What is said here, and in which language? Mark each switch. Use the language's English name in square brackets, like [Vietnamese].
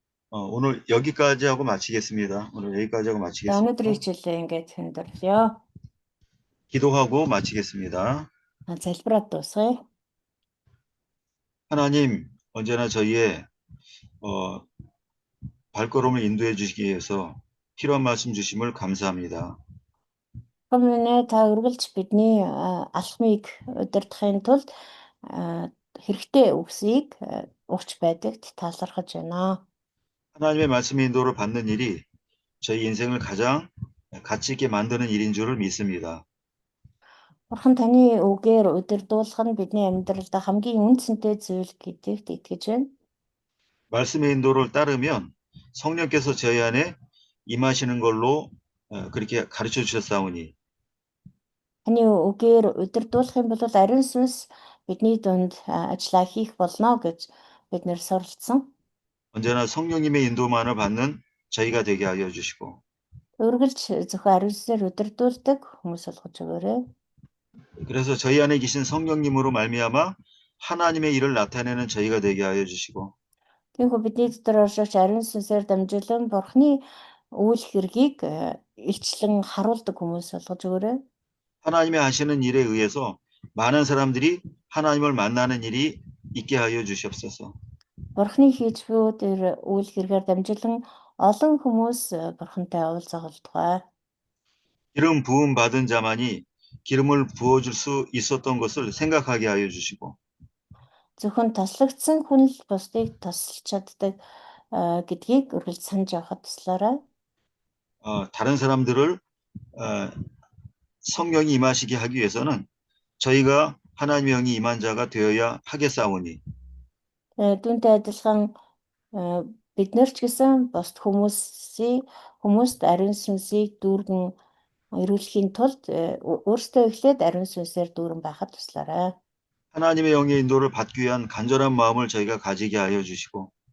[Korean] 오늘 여기까지 하고 마치겠습니다. 오늘 여기까지 하고 마치겠습니다. [Mongolian] Өнөөдрийн хичээлээ ингээд өндөрлөё. [Korean] 기도하고 마치겠습니다. [Mongolian] Залбираад дуусгая. [Korean] 하나님, 언제나 저희의 발걸음을 인도해 주시기 위해서 필요한 말씀 주심을 감사합니다. [Mongolian] Хүмүүнээ та үргэлж бидний алхмыг удирдахын тулд хэрэгтэй үгсийг өгч байдагт талархаж байна. [Korean] 하나님의 말씀의 인도를 받는 일이 저희 인생을 가장 가치 있게 만드는 일인 줄을 믿습니다. [Mongolian] Бурхан таны үгээр удирдуулах нь бидний амьдралд хамгийн үнцэнтэй зүйл гэдэгт итгэж байна. [Korean] 말씀의 인도를 따르면 성령께서 저희 안에 임하시는 걸로 그렇게 가르쳐 주셨사오니 [Mongolian] Таны үгээр удирдуулах юм бол ариун сүнс бидний дунд ажиллаа хийх болно гэж бид нэр суралцсан. [Korean] 언제나 성령님의 인도만을 받는 저희가 되게 하여 주시고 [Mongolian] Үргэлж зөвхөн ариун сүнсээр удирдуулдаг хүмүүс болгож өгөөрэй. [Korean] 그래서 저희 안에 계신 성령님으로 말미암아 하나님의 일을 나타내는 저희가 되게 하여 주시고 [Mongolian] Тиймээс бидний дотор оршиж ариун сүнсээр дамжуулан Бурханы үйл хэргийг илчлэн харуулдаг хүмүүс болгож өгөөрэй. [Korean] 하나님의 하시는 일에 의해서 많은 사람들이 하나님을 만나는 일이 있게 하여 주시옵소서. [Mongolian] Бурханы хийж буй тэр үйл хэргээр дамжуулан олон хүмүүс Бурхантай уулзах болтугай. [Korean] 기름 부음 받은 자만이 기름을 부어줄 수 있었던 것을 생각하게 하여 주시고 [Mongolian] Зөвхөн тослогдсон хүн л бусдыг тослож чаддаг гэдгийг үргэлж санаж явахад туслаарай. [Korean] 다른 사람들을 성령이 임하시게 하기 위해서는 저희가 하나님의 영이 임한 자가 되어야 하겠사오니 [Mongolian] Түүнтэй адилхан бид нар ч гэсэн бусд хүмүүст ариун сүнсийг дүүргэн ирүүлэхийн тулд өөрсдөө эхлээд ариун сүнсээр дүүрэн байхад туслаарай. [Korean] 하나님의 영의 인도를 받기 위한 간절한 마음을 저희가 가지게 하여 주시고